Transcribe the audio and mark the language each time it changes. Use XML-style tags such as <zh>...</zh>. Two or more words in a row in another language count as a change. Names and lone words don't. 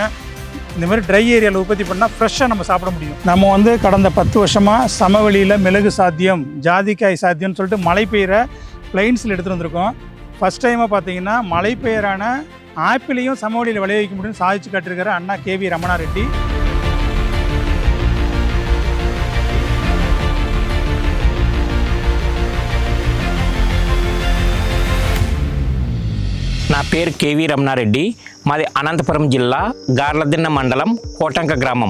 <ta>இந்த மாதிரி</ta> <en>dry area-வில்</en> <ta>உற்பத்தி பண்ணால் ஃப்ரெஷ்ஷாக நம்ம சாப்பிட முடியும். நம்ம வந்து கடந்த 10 வருஷமாக சமவெளியில் மிளகு சாத்தியம், ஜாதிக்காய் சாத்தியம்னு சொல்லிட்டு மழை பெய்கிற பிளைன்ஸில் எடுத்துகிட்டு வந்திருக்கோம்.</ta> <en>first time-ஆக</en> <ta>பார்த்தீங்கன்னா மழை பெயரான ஆப்பிளையும் சமவெளியில் விளைவிக்க முடியும்னு சாதிச்சு காட்டியிருக்காரு அண்ணா KV ரமணா ரெட்டி.</ta> <te>నా పేరు KV రమణారెడ్డి. మాది అనంతపురం జిల్లా గార్లదిన్న మండలం కోటంక గ్రామం.</te>